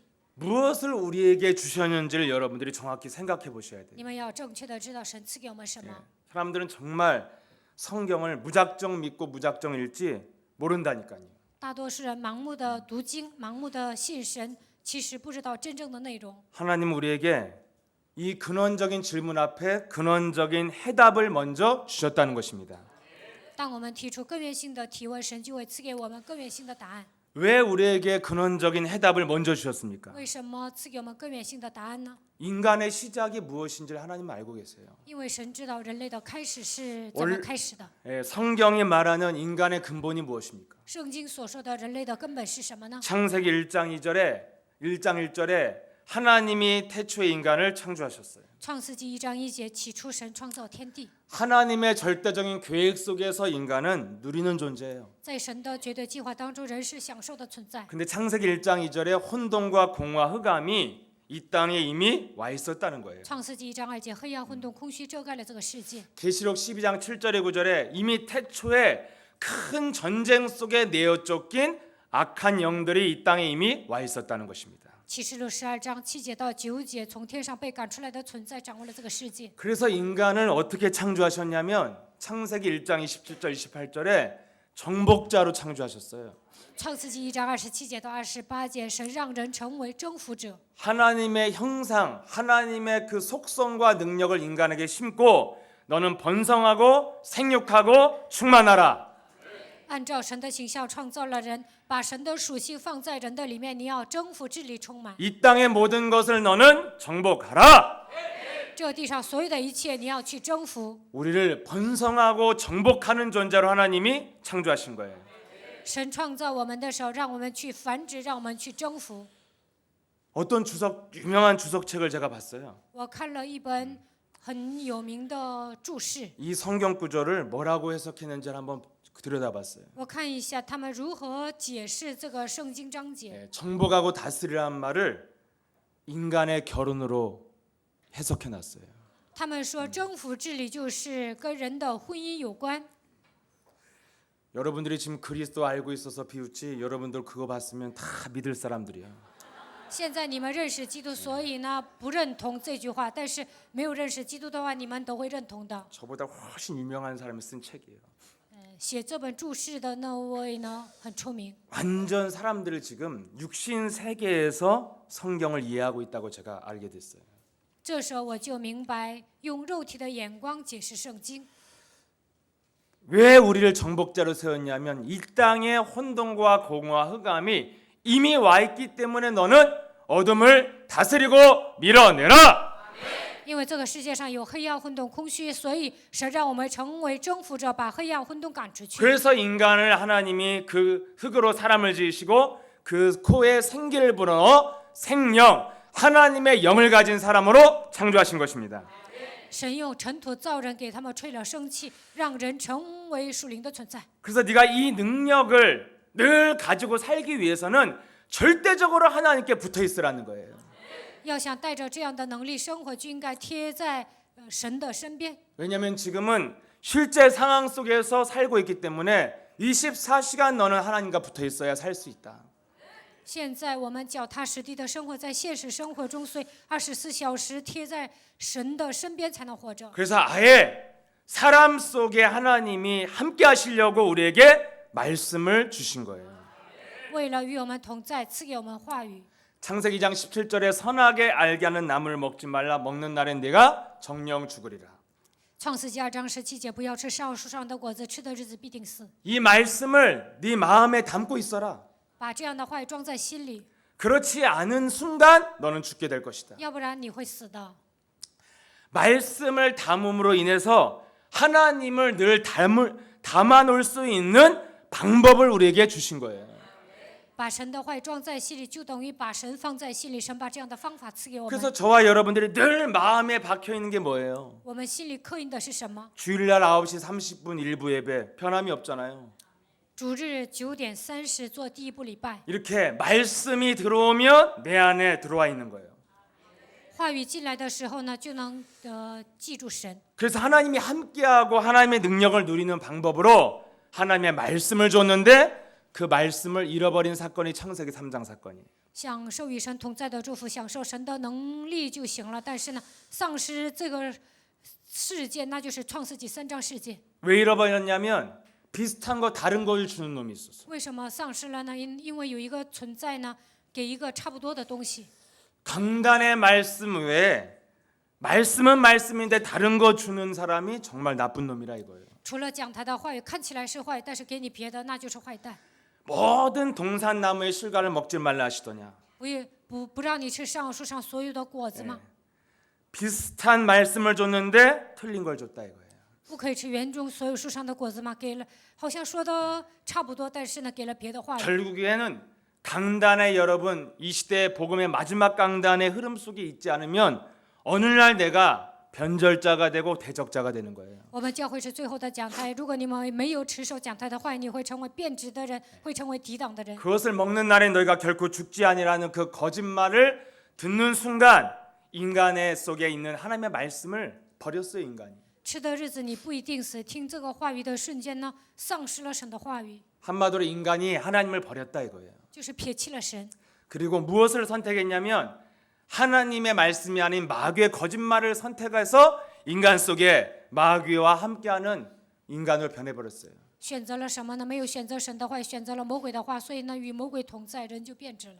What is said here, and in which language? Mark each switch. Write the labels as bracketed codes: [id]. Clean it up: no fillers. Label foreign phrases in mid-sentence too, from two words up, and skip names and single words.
[ko] 무엇을 우리에게 주셨는지를 여러분들이 정확히 생각해 보셔야 돼요. [zh] 你们要正确的知道神赐给我们什么。 [ko] 사람들은 정말 성경을 무작정 믿고 무작정 읽지 모른다니까요. [zh] 大多数人盲目的读经，盲目的信神，其实不知道真正的内容。 [ko] 하나님 우리에게 이 근원적인 질문 앞에 근원적인 해답을 먼저 주셨다는 것입니다. [zh] 当我们提出根源性的提问，神就会赐给我们根源性的答案。 [ko] 왜 우리에게 근원적인 해답을 먼저 주셨습니까? [zh] 为什么赐给我们根源性的答案呢？ [ko] 인간의 시작이 무엇인지를 하나님 알고 계세요. [zh] 因为神知道人类的开始是怎么开始的。 [ko] 성경이 말하는 인간의 근본이 무엇입니까? [zh] 圣经所说的人类的根本是什么呢？ [ko] 창세기 1장 1절에 하나님이 태초에 인간을 창조하셨어요. [zh] 创世纪1章1节，起初神创造天地。 [ko] 하나님의 절대적인 계획 속에서 인간은 누리는 존재예요. [zh] 在神的绝对计划当中，人是享受的存在。 [ko] 근데 창세기 1장 2절에 혼돈과 공허와 흑암이 이 땅에 이미 와 있었다는 거예요. [zh] 创世纪1章2节，黑暗、混沌、空虚遮盖了这个世界。 [ko] 계시록 12장 7절에 9절에 이미 태초에 큰 전쟁 속에 내어 쫓긴 악한 영들이 이 땅에 이미 와 있었다는 것입니다. [zh] 启示录12章7节到9节，从天上被赶出来的存在掌握了这个世界。 [ko] 그래서 인간을 어떻게 창조하셨냐면 창세기 1장 27절 28절에 정복자로 창조하셨어요. [zh] 创世纪1章27节到28节，神让人成为征服者。 [ko] 하나님의 형상, 하나님의 그 속성과 능력을 인간에게 심고 너는 번성하고 생육하고 충만하라. [zh] 按照神的形象创造了人，把神的属性放在人的里面，你要征服、治理、充满。 [ko] 이 땅의 모든 것을 너는 정복하라. [zh] 这地上所有的一切，你要去征服。 [ko] 우리를 번성하고 정복하는 존재로 하나님이 창조하신 거예요. [zh] 神创造我们的时候，让我们去繁殖，让我们去征服。 [ko] 어떤 유명한 주석책을 제가 봤어요. [zh] 我看了一本很有名的注释， [ko] 이 성경 구절을 뭐라고 해석했는지를 한번 들여다봤어요. [zh] 我看一下他们如何解释这个圣经章节。 [ko] 정복하고 다스리라는 말을 인간의 결혼으로 해석해놨어요. [zh] 他们说征服治理就是跟人的婚姻有关。 [ko] 여러분들이 지금 그리스도 알고 있어서 비웃지 여러분들 그거 봤으면 다 믿을 사람들이야. [zh] 现在你们认识基督，所以呢不认同这句话，但是没有认识基督的话，你们都会认同的。 [ko] 저보다 훨씬 유명한 사람이 쓴 책이에요. [zh] 写这本注释的那位呢很出名。 [ko] 완전 사람들을 지금 육신 세계에서 성경을 이해하고 있다고 제가 알게 됐어요. [zh] 这时候我就明白，用肉体的眼光解释圣经。 [ko] 왜 우리를 정복자로 세웠냐면 이 땅의 혼돈과 공허와 흑암이 이미 와 있기 때문에 너는 어둠을 다스리고 밀어내라. [zh] 因为这个世界上有黑暗、混沌、空虚，所以神让我们成为征服者，把黑暗、混沌赶出去。 [ko] 그래서 인간을 하나님이 그 흙으로 사람을 지으시고 그 코에 생기를 불어넣어 생명, 하나님의 영을 가진 사람으로 창조하신 것입니다. [zh] 神用尘土造人，给他们吹了生气，让人成为属灵的存在。 [ko] 그래서 네가 이 능력을 늘 가지고 살기 위해서는 절대적으로 하나님께 붙어 있으라는 거예요. [zh] 要想带着这样的能力生活，就应该贴在神的身边。 [ko] 왜냐하면 지금은 실제 상황 속에서 살고 있기 때문에 24시간 너는 하나님과 붙어 있어야 살 수 있다. [zh] 现在我们脚踏实地的生活在现实生活中，所以24小时贴在神的身边才能活着。 [ko] 그래서 아예 사람 속에 하나님이 함께 하시려고 우리에게 말씀을 주신 거예요. [zh] 为了与我们同在，赐给我们话语。 [ko] 창세기 2장 17절에 선하게 알게 하는 나무를 먹지 말라 먹는 날엔 네가 정령 죽으리라. [zh] 创世纪2章17节，不要吃上树上的果子，吃的日子必定死。 [ko] 이 말씀을 네 마음에 담고 있어라. [zh] 把这样的话语装在心里， [ko] 그렇지 않은 순간 너는 죽게 될 것이다. [zh] 要不然你会死的。 [ko] 말씀을 담음으로 인해서 하나님을 늘 담아 놓을 수 있는 방법을 우리에게 주신 거예요. [zh] 把神的话语装在心里，就等于把神放在心里。神把这样的方法赐给我 [ko] 그래서 [zh] 们。 [ko] 저와 여러분들이 늘 마음에 박혀 있는 게 뭐예요? [zh] 我们心里刻印的是什么？ [ko] 주일날 9시 30분 일부 예배 변함이 없잖아요. [zh] 主日9:30做第一部礼拜， [ko] 이렇게 말씀이 들어오면 내 안에 들어와 있는 거예요. [zh] 话语进来的时候呢，就能记住神。 [ko] 그래서 하나님이 함께하고 하나님의 능력을 누리는 방법으로 하나님의 말씀을 줬는데 그 말씀을 잃어버린 사건이 창세기 3장 사건이에요. [zh] 享受与神同在的祝福，享受神的能力就行了。但是呢，丧失这个事件，那就是创世纪3章事件。 [ko] 왜 잃어버렸냐면 비슷한 거 다른 걸 주는 놈이 있었어. [zh] 为什么丧失了呢？因为有一个存在呢，给一个差不多的东西。 [ko] 강단의 말씀 외에 말씀은 말씀인데 다른 거 주는 사람이 정말 나쁜 놈이라 이거예요. [zh] 除了讲台的话语看起来是坏，但是给你别的，那就是坏蛋。 [ko] 모든 동산나무의 실과를 먹지 말라 하시더냐. [zh] 不让你吃上树上所有的果子吗？ [ko] 비슷한 말씀을 줬는데 틀린 걸 줬다 이거예요. [zh] 不可以吃园中所有树上的果子吗？给了，好像说的差不多，但是呢，给了别的话语。 [ko] 결국에는 강단의 여러분, 이 시대의 복음의 마지막 강단의 흐름 속에 있지 않으면 어느 날 내가 변절자가 되고 대적자가 되는 거예요. [zh] 我们教会是最后的讲台，如果你们没有持守讲台的话语，你会成为变质的人，会成为抵挡的人。 [ko] 그것을 먹는 날에 너희가 결코 죽지 아니라는 그 거짓말을 듣는 순간 인간의 속에 있는 하나님의 말씀을 버렸어요, 인간이. [zh] 吃的日子你不一定死，听这个话语的瞬间呢，丧失了神的话语， [ko] 한마디로 인간이 하나님을 버렸다 이거예요. [zh] 就是撇弃了神。 [ko] 그리고 무엇을 선택했냐면 하나님의 말씀이 아닌 마귀의 거짓말을 선택해서 인간 속에 마귀와 함께하는 인간을 변해버렸어요. [zh] 选择了什么呢？没有选择神的话，选择了魔鬼的话，所以呢，与魔鬼同在，人就变质了。